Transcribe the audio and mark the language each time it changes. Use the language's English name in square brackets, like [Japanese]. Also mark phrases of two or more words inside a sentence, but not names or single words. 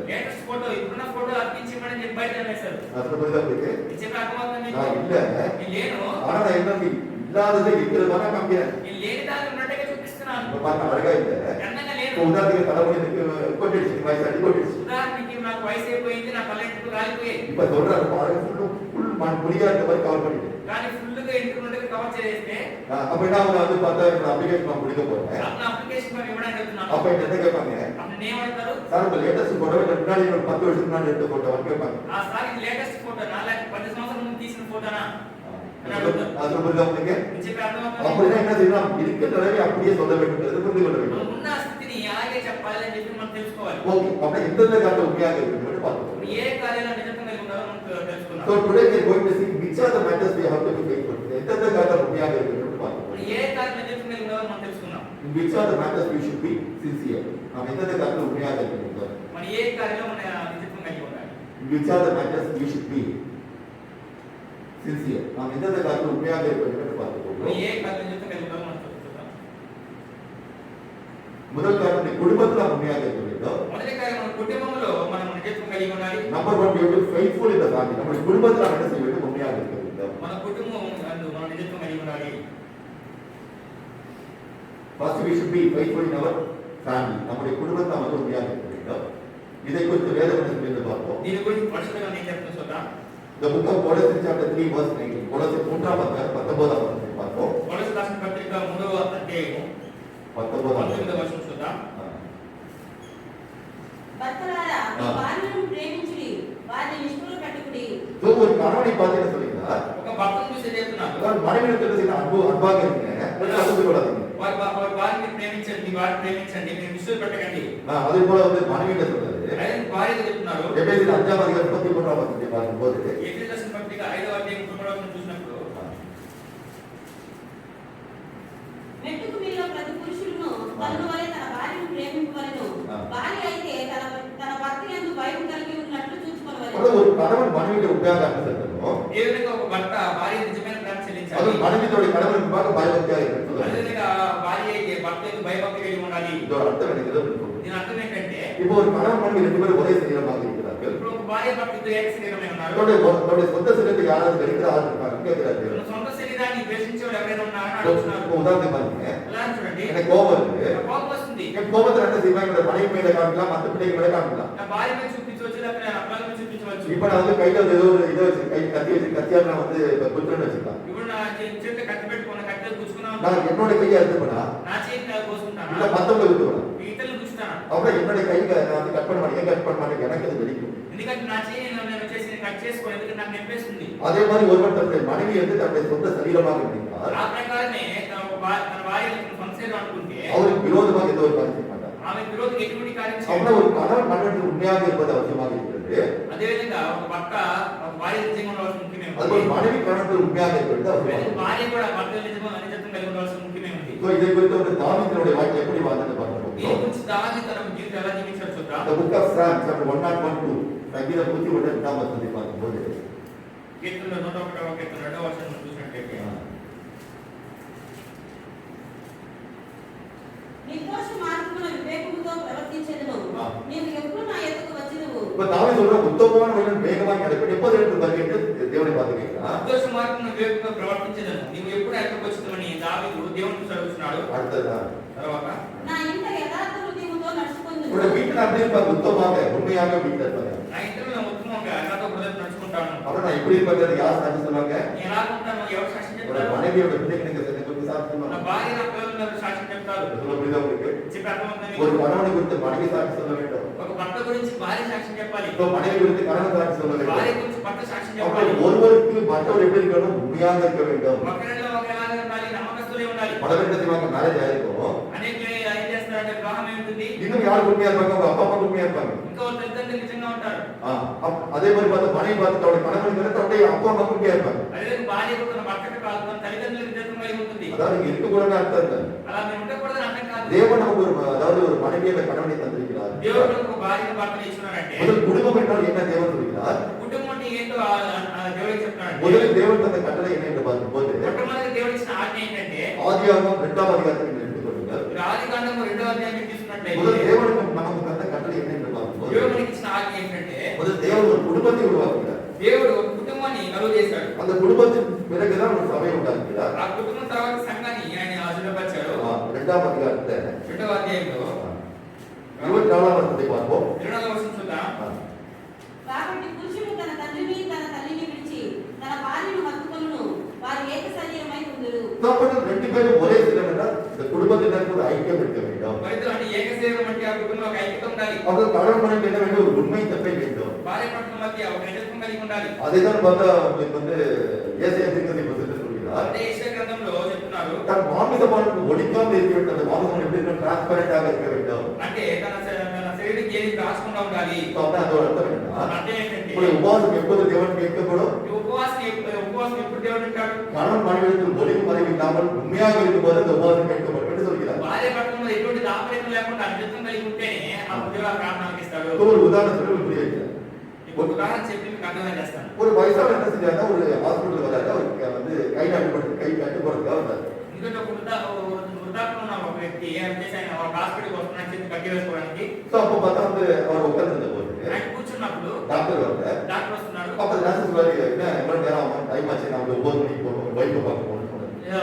[Telugu] లేటెస్ట్ ఫోటో ఇప్పుడున్న ఫోటో అతికించి ఇవ్వమని చెప్పి బయట అనేసారు. [Tamil] அது புரியுதா உங்களுக்கு? [Telugu] ఇది చెప్పి అర్థమవుతుంది [Tamil] நான் [Telugu] మీకు? [Tamil] இல்ல, [Telugu] నేను లేను. [Tamil] ஆனா நான் என்ன இல்லாததை இருக்கிறது தானே காமிக்கிறேன். [Telugu] నేను లేని దాన్ని ఉన్నట్టుగా చూపిస్తున్నాను. [Tamil] இப்ப பாருங்க, அழகா இல்ல. [Telugu] అందంగా [Tamil] இப்போ [Telugu] లేను. [Tamil] உதாரணத்துக்கு தலைமுறைக்கு கொட்டிடுச்சு, வயசு அடி கொட்டிடுச்சு. [Telugu] ఉదాహరణకి నాకు వయసు అయిపోయింది, నా కళ్ళెంటుకు కాలిపోయాయి. [Tamil] இப்ப சொல்றாரு பாருங்க, ஃபுல் முடியா இருக்க மாதிரி கவர் பண்ணிட்டு. [Telugu] కానీ ఫుల్ గా ఇంటికి కవర్ చేస్తే [Tamil] அப்ப என்ன அவங்க வந்து பார்த்தா இந்த அப்ளிகேஷன் நான் முடிக்க போறேன். [Telugu] అతను అప్లికేషన్ ఫామ్ ఇవ్వడానికి వెళ్తున్నాను. [Tamil] அப்ப என்ன கேட்பாங்க, [Telugu] అతను ఏమంటారు? [Tamil] சார் உங்க லேட்டஸ்ட் போட்டோ முன்னாடி ஒரு 10 வருஷத்துக்கு முன்னாடி எடுத்த போட்டோ கேட்பாங்க. [Telugu] ఆ సార్ ఇది లేటెస్ట్ ఫోటోనా లేక 10 సంవత్సరాల ముందు తీసిన ఫోటోనా అని [Tamil] அது [Telugu] అడుగుతారు. [Tamil] புரியுதா உங்களுக்கு? [Telugu] నేను చెప్పి అర్థమవుతుంది. [Tamil] அப்படின்னா என்ன செய்யணும், இருக்கிறதே அப்படியே சொல்ல வேண்டும், புரிந்து கொள்ள வேண்டும். [Telugu] మనం ఉన్న స్థితిని అలాగే చెప్పాలి అని చెప్పి మనం తెలుసుకోవాలి. [Tamil] ஓகே, அப்ப எந்தெந்த காரணம் உண்மையாக இருக்குன்னு பார்ப்போம். [Telugu] ఇప్పుడు ఏ కార్యాలు నిజంగా కలిగి ఉన్నారో మనం So తెలుసుకుందాం. [English] today we are going to see which are the matters we have to be faithful. [Tamil] எந்தெந்த காரணம் உண்மையாக இருக்குன்னு பார்ப்போம். [Telugu] ఇప్పుడు ఏ కార్యాలు నిజంగా కలిగి ఉన్నారో మనం తెలుసుకుందాం. [English] In which are the matters we should be sincere. [Tamil] நாம் எந்தெந்த காரணம் உண்மையாக இருக்கிறோம். [Telugu] మన ఏ కార్యంలో మన నిజంగా కలిగి ఉండాలి. [English] In which are the matters we should be sincere. [Tamil] நாம் எந்தெந்த காரணம் உண்மையாக இருக்கிறோம்னு பார்ப்போம். [Telugu] ఇప్పుడు ఏ కార్యం నిజంగా కలిగి ఉన్నారో మనం తెలుసుకుందాం. [Tamil] முதல் காரணம் நீ குடும்பத்துல உண்மையாக இருக்க வேண்டும். [Telugu] మొదటి కార్యం మన కుటుంబంలో మనం నిజంగా కలిగి ఉండాలి. [English] நம்பர் 1 we have to be faithful in the family. [Tamil] நம்முடைய குடும்பத்துல நாம் என்ன செய்ய வேண்டும், உண்மையாக இருக்க வேண்டும். [Telugu] మన కుటుంబం అందు మనం నిజంగా కలిగి ఉండాలి. [English] First we should be faithful in our family. [Tamil] நம்முடைய குடும்பத்துல நாம் வந்து உண்மையாக இருக்க வேண்டும். இதை குறித்து வேதவசனத்திலிருந்து பார்ப்போம். [Telugu] దీని గురించి పరిశుద్ధంగా నేను చెప్తాను చూద్దాం. [English] The book of Colossians chapter 3 verse 19. [Tamil] கொலோசியர் 3ஆம் அதிகாரம் 19ஆம் வசனத்தை பார்ப்போம். [Telugu] కొలస్సీ రాసిన పత్రిక 3వ అధ్యాయము [Tamil] 19ஆம் [Telugu] 19వ వచనం చూద్దాం. భర్తలారా మీ భార్యలను ప్రేమించుడి, వారిని నిష్ఠూర పెట్టుకుడి. [Tamil] So ஒரு கணவனை பார்த்து என்ன சொல்லுகிறார், [Telugu] ఒక భర్తను చూసి చెప్తున్నాను. [Tamil] அதாவது மனைவியிடத்தில் செய்த அன்பாக இருங்க, அசந்து கொள்ளாதீங்க. [Telugu] వారి భార్యని ప్రేమించండి, వారిని ప్రేమించండి, మీరు నిష్ఠూర పెట్టకండి. [Tamil] அதே போல வந்து மனைவியிட சொல்றாரு. [Telugu] అదే భార్యకు చెప్తున్నారు. [Tamil] எபேசியர் 5ஆம் அதிகாரம் 33ஆம் வசனத்தை பார்க்கும்போது [Telugu] ఎఫెసీయులకు రాసిన పత్రిక 5వ అధ్యాయం 33వ వచనం చూసినప్పుడు మెట్టుకు మీలో ప్రతి పురుషుడును తనను వలె తన భార్యను ప్రేమింపవలెను. భార్య అయితే తన భర్త యందు భయం కలిగి ఉన్నట్లు చూచుకొనవలెను. [Tamil] ஒரு கணவன் மனைவியிட உண்மையாக அன்பு செலுத்தணும். [Telugu] ఏ విధంగా ఒక భర్త భార్య నిజమైన ప్రేమ [Tamil] அது [Telugu] చెల్లించాలి. [Tamil] மனைவியோட கணவனுக்கு பார்க்க பயபக்தியாக இருக்கணும். [Telugu] అదే విధంగా భార్య అయితే భర్త యొక్క భయభక్తి కలిగి ఉండాలి. [Tamil] இதோட அர்த்தம் எனக்கு இதுன்னு சொல்லுது. [Telugu] దీని అర్థం ఏంటంటే [Tamil] இப்போ ஒரு கணவன் மனைவி ரெண்டு பேரும் ஒரே சரீரமாக இருக்கிறார்கள். [Telugu] ఇప్పుడు ఒక భార్య భర్త ఇద్దరు ఏక శరీరమై ఉన్నారు. [Tamil] தன்னுடைய சொந்த சரீரத்தை யாராவது வெறுக்கிற ஆள் இருக்காங்க கேட்கிறார்கள். [Telugu] మన సొంత శరీరాన్ని ద్వేషించేవాడు ఎవరైనా ఉన్నారని అడుగుతున్నారు. [Tamil] இப்போ உதாரணத்துக்கு பாருங்க, [Telugu] ఎలా చూడండి, [Tamil] எனக்கு கோபம் இருக்கு. [Telugu] నాకు కోపం వస్తుంది. [Tamil] என் கோபத்துல என்ன செய்வேன், என்னோட மனைவி மேல காமிக்கலாம், மத்த பிள்ளைங்க மேல காமிக்கலாம். [Telugu] నా భార్య మీద చూపించవచ్చు, లేకపోతే నా అబ్బాయి మీద చూపించవచ్చు. [Tamil] இப்ப நான் வந்து கையில ஏதோ ஒரு இதை வச்சு கை கத்தி வச்சு கத்தியால் நான் வந்து குத்துறேன்னு வச்சுக்கலாம். [Telugu] ఇప్పుడు నా చేతిలో కత్తి పెట్టుకున్న కత్తి గుచ్చుకున్నాను. [Tamil] நான் என்னோட கையை அறுத்துப்பேனா, [Telugu] నా చేతిని [Tamil] இல்ல [Telugu] కోసుకుంటాను, [Tamil] மத்தவங்களை விட்டுவேன். [Telugu] ఇతరులు గుచ్చుతాను. [Tamil] அப்புறம் என்னோட கையில நான் வந்து கட் பண்ண மாட்டேன். ஏன் கட் பண்ண மாட்டேன், எனக்கு அது வெடிக்கும். [Telugu] ఎందుకంటే నా చేయి నేను వచ్చేసి కట్ చేసుకో, ఎందుకంటే నాకు నొప్పేస్తుంది. [Tamil] அதே மாதிரி ஒருவர் தன்னுடைய மனைவி வந்து தன்னுடைய சொந்த சரீரமாக இருந்தால் [Telugu] ఆ ప్రకారమే తన భార్య సొంత శరీరం అనుకుంటే [Tamil] அவருக்கு விரோதமாக எந்த ஒரு காரியம் செய்ய மாட்டார். [Telugu] ఆమె విరోధికి ఎటువంటి కార్యం చేయదు. [Tamil] அப்புறம் ஒரு கணவன் மனைவி உண்மையாக இருப்பது அவசியமாக இருக்கிறது. [Telugu] అదేవిధంగా ఒక భర్త ఒక భార్య నిజంగా ఉండవలసిన ముఖ్యమే [Tamil] அது ஒரு [Telugu] ఉంది. [Tamil] மனைவி கணவன் உண்மையாக இருப்பது அவசியமாக [Telugu] భార్య [Tamil] இருக்கிறது. [Telugu] కూడా భర్త నిజంగా కలిగి ఉండవలసిన ముఖ్యమే ఉంది. [Tamil] సో ఇదే குறித்து ஒரு தாவீதினுடைய வாழ்க்கை எப்படி வாழ்ந்தது பார்க்கிறோம். [Telugu] దీని గురించి దావీదు తన జీవితం ఎలా జీవించాడో చూద్దాం. [English] The book of Psalms chapter 101:2 [Telugu] సంగీత 102వ వచనం [English] பார்க்கும்போது [Telugu] కీర్తనలో 101వ కీర్తన 2వ వచనం చూసినట్లయితే నిర్దోష మార్గమున వివేకముతో ప్రవర్తించెదను. నీవు ఎప్పుడు నా ఎదుకు వచ్చినవు. [Tamil] இப்ப தாவீது சொல்ற உத்தமமான வழியில் வேகமாக நடப்பேன் எப்போது எடுத்து வருகின்ற [Telugu] దేవుని బాధ [Tamil] கேட்கிறார். [Telugu] నిర్దోష మార్గమున వివేకంగా ప్రవర్తించెదను. నీవు ఎప్పుడు ఎక్కడికి వచ్చుతావని దావీదు దేవునికి చదువుతున్నాడు. [Tamil] அடுத்ததா [Telugu] తర్వాత నా ఇంట యథార్థ హృదయముతో నడుచుకొందును. [Tamil] உங்களுடைய வீட்டில் அப்படி இருப்பாங்க உத்தமமாக உண்மையாக வீட்டில் இருப்பாங்க. [Telugu] నా ఇంట్లో నేను ఉత్తమంగా యథార్థ హృదయంతో నడుచుకుంటాను. [Tamil] அப்புறம் நான் எப்படி இருப்பது யார் சாட்சி சொல்லுவாங்க? [Telugu] నేను ఎలా ఉంటాను ఎవరు సాక్ష్యం [Tamil] ஒரு [Telugu] చెప్తారు? [Tamil] மனைவியோட பிள்ளைங்க குறித்து சாட்சி [Telugu] నా [Tamil] சொல்லுவாங்க. [Telugu] భార్య నా పిల్లలు సాక్ష్యం చెప్తారు. [Tamil] சொல்ல புரியுதா உங்களுக்கு? [Telugu] చెప్పి అర్థమవుతుంది. [Tamil] ஒரு கணவனை குறித்து மனைவி சாட்சி சொல்ல வேண்டும். [Telugu] ఒక భర్త గురించి భార్య సాక్ష్యం చెప్పాలి. [Tamil] இப்போ மனைவி குறித்து கணவன் சாட்சி சொல்ல [Telugu] భార్య [Tamil] வேண்டும். [Telugu] గురించి భర్త సాక్ష్యం చెప్పాలి. [Tamil] அப்புறம் ஒருவருக்கு மற்றவர் எப்படி இருக்கணும்? உண்மையாக இருக்க வேண்டும். [Telugu] ఒకరిలో ఒకలాగా ఉండాలి, నమ్మకస్తులే ఉండాలి. [Tamil] பலவிதமாக மேரேஜ் ஆயிருக்கும். [Telugu] అనేక ఏం చేస్తారంటే వివాహం ఏముంటుంది, [Tamil] இன்னும் யார் உண்மையா இருப்பாங்க? அவங்க அப்பா அம்மா உண்மையா இருப்பாங்க. [Telugu] ఇంకా వాళ్ళ తల్లిదండ్రులు నిజంగా ఉంటారు. [Tamil] அதே மாதிரி பார்த்து மனைவி பார்த்து அவருடைய கணவன் அவருடைய அப்பா அம்மா உண்மையா இருப்பாங்க. [Telugu] అదే భార్య కూడా తన భర్తకు కాదు, తన తల్లిదండ్రులకు నిజత్వం కలిగి ఉంటుంది. [Tamil] அதாவது இங்க இருக்கக்கூடாதுன்னு அர்த்தம் இல்லை. [Telugu] అలా మేము ఉండకూడదని అర్థం కాదు. [Tamil] தேவன் நமக்கு அதாவது ஒரு மனைவியை கணவனை தந்திருக்கிறார். [Telugu] దేవుడు ఒక భార్యను భర్తను ఇస్తున్నాడంటే [Tamil] முதல் குடும்பம் என்றால் என்ன தேவன் சொல்கிறார்? [Telugu] కుటుంబం అంటే ఏంటో దేవుడికి చెప్తున్నాడు. [Tamil] முதலில் தேவன் தந்த கட்டளை என்ன என்று பார்க்கும்போது [Telugu] మొట్టమొదటి దేవుడు ఇచ్చిన ఆజ్ఞ ఏంటంటే [Tamil] ஆதியாகமம் 2వ అధ్యాయத்தை எடுத்துக்கொள்ளுங்கள். [Telugu] ఆదికాండము 2వ అధ్యాయం [Tamil] முதல் [Telugu] తీసుకున్నట్లయితే [Tamil] தேவனுக்கு நமக்கு தந்த கட்டளை என்ன என்று பார்க்கும்போது [Telugu] దేవుడు మనకి ఇచ్చిన ఆజ్ఞ ఏంటంటే [Tamil] முதல் தேவன் ஒரு குடும்பத்தை உருவாக்குகிறார். [Telugu] దేవుడు ఒక కుటుంబాన్ని కలుగు చేశాడు. [Tamil] அந்த குடும்பத்தின் பிறகுதான் ஒரு சபையை உண்டாக்குகிறார். [Telugu] ఆ కుటుంబం తర్వాత సంఘాన్ని ఆయన ఆశీర్వదించాడు. 2వ అధ్యాయத்தை 2వ అధ్యాయంలో [Tamil] 24వ వచనத்தை பார்ப்போம். [Telugu] 2వ వచనం చూద్దాం. కాబట్టి పురుషుడు తన తండ్రిని తన తల్లిని విడిచి తన భార్యను హత్తుకొనును, వారు ఏక శరీరమై ఉందురు. [Tamil] அப்பொழுது ரெண்டு பேரும் ஒரே சிலம் என்றால் இந்த குடும்பத்தினருக்கு ஒரு ஐக்கியம் இருக்க வேண்டும். [Telugu] మరిద్దరు అంటే ఏక శరీరం అంటే ఆ కుటుంబంలో ఒక ఐక్యత ఉండాలి. [Tamil] அவர்கள் கணவன் மனைவி என்ன வேண்டும்? ஒரு உண்மை தன்மை வேண்டும். [Telugu] భార్య భర్తల మధ్య ఒక నిజత్వం కలిగి ఉండాలి. [Tamil] அதைதான் பார்த்தா உங்களுக்கு ஏசாயா தீர்க்கதரிசி புத்தகத்தில் சொல்கிறார். [Telugu] అదే యెషయా గ్రంథంలో చెప్తున్నారు. [Tamil] தன் மாமிசமானது ஒழிக்காமல் இருக்க வேண்டும். அந்த மாமிசம் எப்படி இருக்கணும்? டிரான்ஸ்பரண்டாக இருக்க வேண்டும். [Telugu] అంటే తన శరీరానికి ఏది రాసుకుండా ఉండాలి. [Tamil] సో அப்ப அதோட அர்த்தம் என்ன? [Telugu] అంటే ఏంటంటే [Tamil] ஒரு உபவாசம் எப்போது தேவன் கேட்கப்படும்? [Telugu] ఈ ఉపవాసం ఎప్పుడు దేవుడు అంటాడు? [Tamil] கணவன் மனைவிடத்தில் ஒளிவு மறைவு இல்லாமல் உண்மையாக இருக்கும்போது அந்த உபவாசம் கேட்கப்படும் என்று சொல்கிறார். [Telugu] భార్య భర్తల ఎటువంటి దాపరికం లేకుండా నిజత్వం కలిగి ఉంటేనే ఆ దేవుడు ఆ ప్రార్థనకి ఇస్తాడు. [Tamil] ஒரு உதாரணம் சொல்லி புரிய வைக்கிறேன். [Telugu] ఒక ఉదాహరణ చెప్పి మీకు అర్థం చేస్తాను. [Tamil] ஒரு வயசான என்ன செஞ்சாருன்னா ஒரு ஹாஸ்பிட்டல் வராரு. அவருக்கு கை கட்டு போறதுக்காக வந்தாரு. [Telugu] ఎందుకంటే ఒక వృద్ధాప్యంలో ఉన్న ఒక వ్యక్తి ఏం చేసి ఆయన ఒక హాస్పిటల్కి వస్తున్నాడు చేతి కట్టి వేసుకోవడానికి. [Tamil] సో அப்போ பார்த்தா அவர் உட்கார்ந்து போது [Telugu] ఆయన కూర్చున్నప్పుడు [Tamil] டாக்டர் வந்தார். [Telugu] డాక్టర్ వస్తున్నాడు. [Tamil] அப்ப நர்ஸ் சொல்றாரு என்ன எவ்வளவு நேரம் ஆகும்? டைம் ஆச்சு, நான் 9 மணிக்கு போகணும், வைஃப் பார்க்க போகணும்னு சொன்னாரு.